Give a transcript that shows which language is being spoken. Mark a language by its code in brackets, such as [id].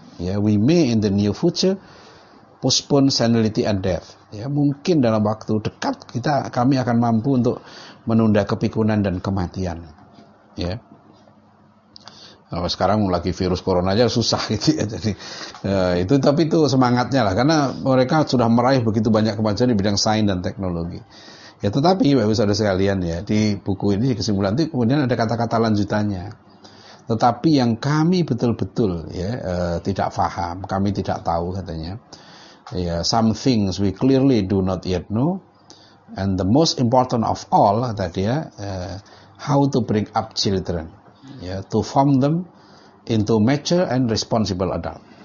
[en] Ya, we may in the near future postpone senility and death. [id] Ya, mungkin dalam waktu dekat kami akan mampu untuk menunda kepikunan dan kematian. Ya. Kalau sekarang lagi virus corona aja susah gitu ya. Jadi itu tapi itu semangatnya lah, karena mereka sudah meraih begitu banyak kemajuan di bidang sains dan teknologi. Ya, tetapi Bapak Ibu Saudara sekalian ya, di buku ini kesimpulan nanti kemudian ada kata-kata lanjutannya. Tetapi yang kami betul-betul ya tidak paham, kami tidak tahu katanya. [en] Ya, some things we clearly do not yet know, and the most important of all [id] tadi ya, [en] how to bring up children, ya, to form them into mature and responsible adult.